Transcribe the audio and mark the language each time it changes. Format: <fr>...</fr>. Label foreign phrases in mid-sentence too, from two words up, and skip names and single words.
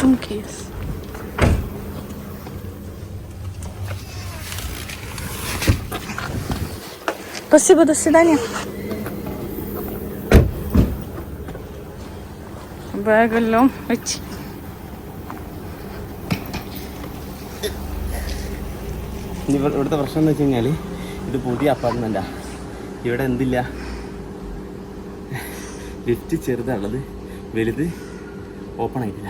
<en>Yes.</en> <ru>Спасибо, до свидания.</ru> <ml>ബാഗെല്ലാം വെച്ച് ഇവിടുത്തെ പ്രശ്നം എന്ന് വെച്ച് കഴിഞ്ഞാൽ ഇത് പുതിയ അപ്പാർട്ട്മെൻറ്റാ. ഇവിടെ എന്തില്ല, ലിഫ്റ്റ് ചെറുതാണുള്ളത്, വലുത് ഓപ്പൺ ആയിട്ടില്ല.</ml>